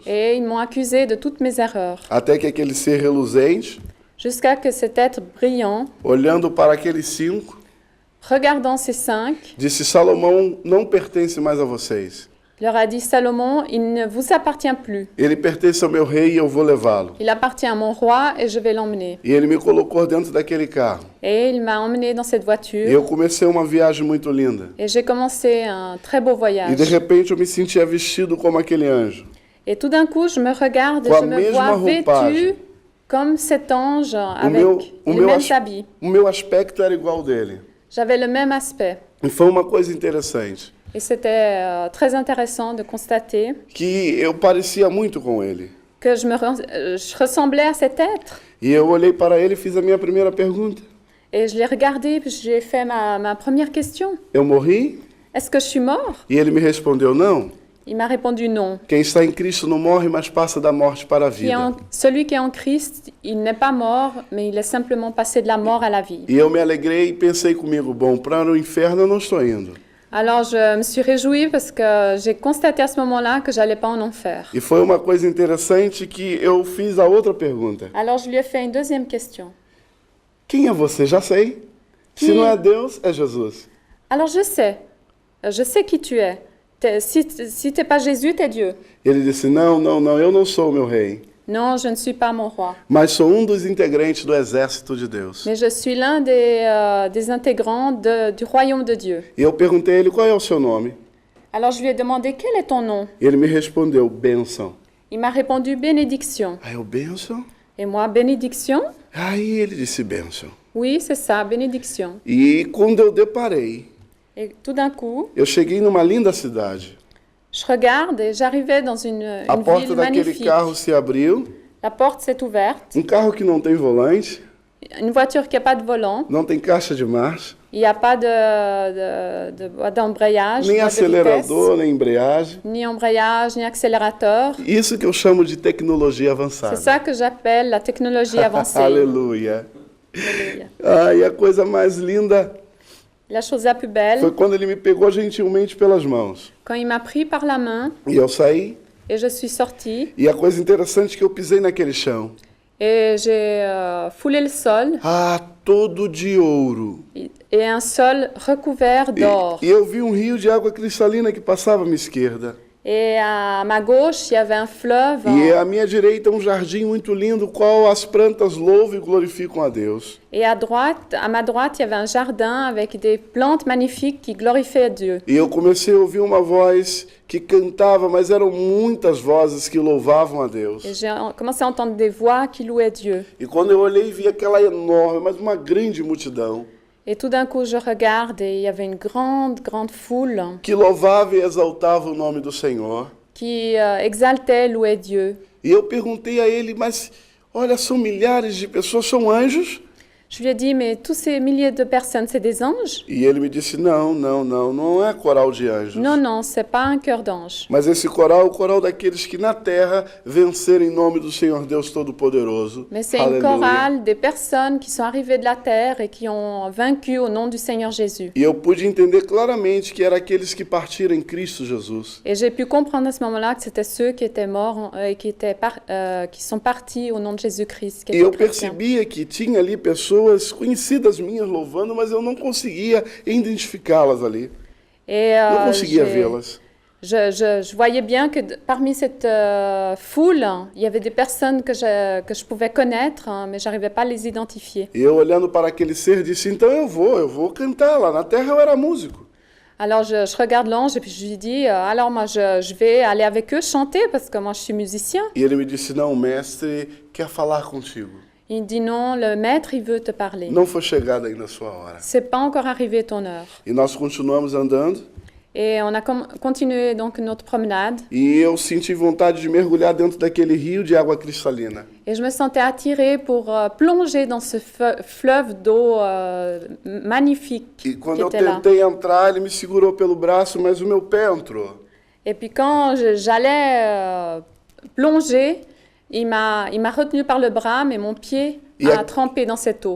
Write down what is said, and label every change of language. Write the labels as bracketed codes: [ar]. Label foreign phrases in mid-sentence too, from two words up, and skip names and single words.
[fr] Et ils m'ont accusé de toutes mes erreurs. [pt] Até que aquele ser reluzente, [fr] Jusqu'à que cet être brillant, [pt] olhando para aqueles 5, [fr] regardant ces 5, [pt] disse: Salomão não pertence mais a vocês. [fr] leur a dit: Salomon, il ne vous appartient plus. [pt] Ele pertence ao meu rei e eu vou levá-lo. [fr] Il appartient à mon roi et je vais l'emmener. [pt] E ele me colocou dentro daquele carro. [fr] Et il m'a emmené dans cette [pt] E [fr] voiture. [pt] eu comecei uma viagem muito linda. [fr] Et j'ai commencé un très beau [pt] E [fr] voyage. [pt] de repente eu me sentia vestido como aquele anjo. [fr] Et tout d'un coup, je me regarde et [pt] Com a [fr] je me [pt] mesma [fr] vois [pt] roupagem. [fr] vêtue comme cet ange avec [pt] o [fr] les [pt] meu [fr] mêmes [pt] as- [fr] habits. [pt] O meu aspecto era igual ao dele. [fr] J'avais le même aspect. [pt] E foi uma coisa interessante, [fr] Et c'était très intéressant de constater [pt] que eu parecia muito com ele. [fr] que je ressemblais à cet être. [pt] E eu olhei para ele e fiz a minha primeira pergunta. [fr] Et je l'ai regardé, puis j'ai fait ma première question. [pt] Eu morri? [fr] Est-ce que je suis mort? [pt] E ele me respondeu: não. [fr] Il m'a répondu non. [pt] Quem está em Cristo não morre, mas passa da morte para a vida. [fr] Celui qui est en Christ, il n'est pas mort, mais il est simplement passé de la mort à la vie. [pt] E eu me alegrei e pensei comigo: bom, para o inferno eu não estou indo. [fr] Alors je me suis réjouie parce que j'ai constaté à ce moment-là que j'allais pas en enfer. [pt] E foi uma coisa interessante que eu fiz a outra pergunta. [fr] Alors je lui ai fait une deuxième question. [pt] Quem é você? Já sei. Se [fr] Que- [pt] não é Deus, é Jesus. [fr] Alors je sais qui tu es. Si t'es pas Jésus, t'es Dieu. [pt] Ele disse: não, não, não, eu não sou o meu rei, [fr] Non, je ne suis pas mon roi, [pt] mas sou um dos integrantes do exército de Deus. [fr] mais je suis l'un des intégrants du royaume de Dieu. [pt] E eu perguntei a ele: qual é o seu nome? [fr] Alors je lui ai demandé quel est ton nom. [pt] E ele me respondeu: bênção. [fr] Il m'a répondu bénédiction. [pt] Aí eu: bênção? [fr] Et moi, bénédiction? [pt] Aí ele disse: bênção. [fr] Oui, c'est ça, bénédiction. [pt] E quando eu deparei, [fr] Et tout d'un coup, [pt] eu cheguei numa linda cidade. [fr] je regarde et j'arrivais dans une [pt] A porta [fr] ville [pt] daquele [fr] magnifique. [pt] carro se abriu, [fr] La porte s'est ouverte. [pt] carro que não tem volante, [fr] Une voiture qui n'a pas de volant. [pt] não tem caixa de marcha, [fr] Il n'y a pas d'embrayage, [pt] nem [fr] boîte de [pt] acelerador, nem embreagem. [fr] vitesse, ni embrayage, ni accélérateur. [pt] Isso que eu chamo de tecnologia avançada. [fr] C'est ça que j'appelle la technologie avancée. [pt] Aleluia. [fr] Alléluia. [pt] E a coisa mais linda [fr] La chose la plus belle, [pt] foi quando ele me pegou gentilmente pelas mãos. [fr] quand il m'a pris par la main [pt] E eu saí, [fr] et je suis sortie [pt] e a coisa interessante é que eu pisei naquele chão. [fr] et j'ai foulé le sol [pt] Todo de ouro. [fr] et un sol recouvert d'or. [pt] E eu vi um rio de água cristalina que passava à minha esquerda. [fr] Et à ma gauche, il y avait un fleuve. [pt] E à minha direita um jardim muito lindo, qual as plantas louvam e glorificam a Deus. [fr] Et à ma droite, il y avait un jardin avec des plantes magnifiques qui glorifiaient Dieu. [pt] E eu comecei a ouvir uma voz que cantava, mas eram muitas vozes que louvavam a Deus. [fr] Et j'ai commencé à entendre des voix qui louaient Dieu. [pt] E quando eu olhei, vi aquela enorme, mas uma grande multidão [fr] Et tout d'un coup, je regarde et il y avait une grande, grande foule [pt] que louvava e exaltava o nome do Senhor. [fr] qui exaltait, louait Dieu. [pt] E eu perguntei a ele: mas olha, são milhares de pessoas, são anjos? [fr] Je lui ai dit, mais tous ces milliers de personnes, c'est des anges? [pt] E ele me disse, não é coral de anjos. [fr] Non, non, c'est pas un chœur d'ange. [pt] Mas esse coral é o coral daqueles que na terra venceram em nome do Senhor Deus Todo-Poderoso. [fr] Mais c'est une chorale des personnes qui sont arrivées de la terre et qui ont vaincu au nom du Seigneur Jésus. [pt] E eu pude entender claramente que era aqueles que partiram em Cristo Jesus. [fr] Et j'ai pu comprendre à ce moment-là que c'était ceux qui étaient morts et qui sont partis au nom de Jésus-Christ. qui [pt] E [fr] étaient [pt] eu [fr] chrétiens. [pt] percebia que tinha ali pessoas conhecidas minhas louvando, mas eu não conseguia identificá-las ali. [fr] Et [pt] Não conseguia vê-las. [fr] je voyais bien que parmi cette foule, il y avait des personnes que je pouvais connaître, hein, mais j'arrivais pas à les identifier. [pt] E eu olhando para aquele ser disse, então eu vou cantar. Lá na terra eu era músico. [fr] Alors je regarde l'ange et puis je lui dis, alors moi je vais aller avec eux chanter parce que moi je suis musicien. [pt] E ele me disse, não, o mestre quer falar contigo. [fr] Il dit non, le maître il veut te parler. [pt] Não foi chegada ainda a sua hora. [fr] C'est pas encore arrivé ton heure. [pt] E nós continuamos andando. [fr] Et on a continué donc notre promenade [pt] E eu senti vontade de mergulhar dentro daquele rio de água cristalina. [fr] et je me sentais attirée pour plonger dans ce fleuve d'eau magnifique [pt] E [fr] qui [pt] quando eu [fr] était là. [pt] tentei entrar, ele me segurou pelo braço, mas o meu pé entrou. [fr] Et puis quand j'allais plonger, il m'a retenu par le bras, mais mon pied a trempé dans cette eau.